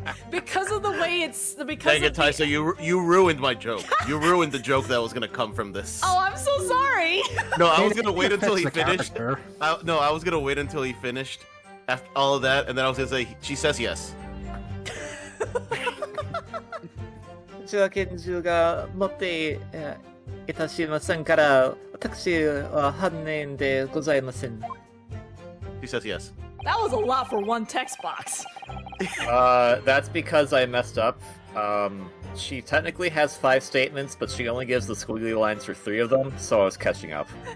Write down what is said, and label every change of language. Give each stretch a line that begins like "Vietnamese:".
English: Because of the way it's because. Dang it, Taisa, you ruined my joke. You ruined the joke that was gonna come from this. Oh, I'm so sorry. No, I was gonna wait until he finished. I was gonna wait until he finished after all of that, and then I was gonna say, she says yes.
Japanese: 私は拳銃が持っていたしませんから、私は犯人でございません。
English: She says yes. That was a lot for one text box. That's because I messed up. She technically has 5 statements, but she only gives the squiggly lines for 3 of them, so I was catching up.